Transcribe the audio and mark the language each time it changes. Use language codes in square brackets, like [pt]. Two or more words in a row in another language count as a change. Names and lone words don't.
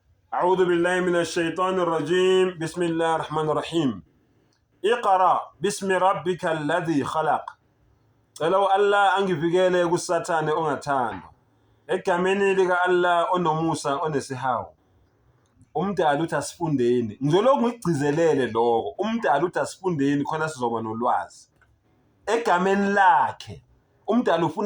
[ar] أعوذ بالله من الشيطان الرجيم بسم الله الرحمن الرحيم اقرأ باسم ربك الذي خلق [zu] Cela Allah angivikele kusathane ongathandwa egameni lika Allah onomusa onesihawu umdala uthi asifundeni ngizoloku ngigcizelele lokho umdala uthi asifundeni khona sizoba nolwazi egameni lakhe umdala ufuna